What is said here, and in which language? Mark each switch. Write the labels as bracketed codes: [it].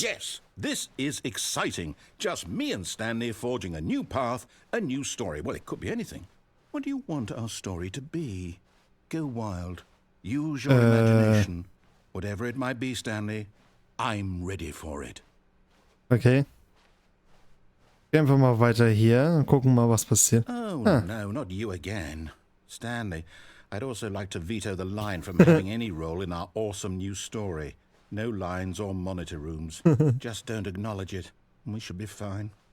[en] Yes, this is exciting. Just me and Stanley forging a new path, a new story. Well, it could be anything. What do you want our story to be? Go wild. Use your imagination. Whatever it might be, Stanley, I'm ready for it. Okay. [de] Gehen wir mal weiter hier und gucken mal, was passiert. [en] Oh, no, not you again. Stanley, I'd also like to veto the line from having any role in our awesome new story. No lines or monitor rooms. Just don't acknowledge it, and we should be fine.